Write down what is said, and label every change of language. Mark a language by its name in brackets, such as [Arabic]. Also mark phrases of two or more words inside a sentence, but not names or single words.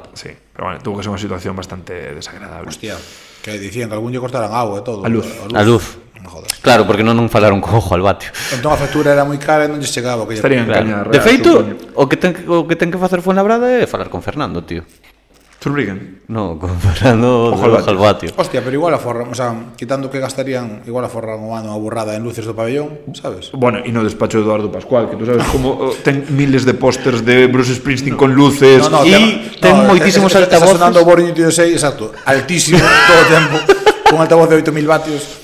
[Galician] Sí, pero bueno, [Spanish] tuvo que ser [Galician] unha situación bastante desagradable. Hostia, que dicían que algún lle cortaran agua e todo. A luz. A luz. Non me jodas. Claro, porque non falaron co [Spanish] ojo al vatio. [Galician] Entón a factura era moi cara e non lle chegaba. Que Estaría en Claro. caña real, De feito, supoño. o que ten que facer Fuenlabrada é falar con Fernando, tío. Zurbriggen. [Spanish] No, con Fernando Ojo al ojo al vatio. [Galician] Hostia, pero igual aforran, o sea, quitando que gastarían, igual aforran o ano a burrada en luces do pabellón, sabes? Bueno, e no despacho de Eduardo Pascual, que [Spanish] tú sabes [Galician] como ten miles de pósters de Bruce Springsteen con luces. ten moitísimos Está altavoces. sonando o Boring 26, exacto, altísimo todo o tempo, con altavoz de 8000 vatios.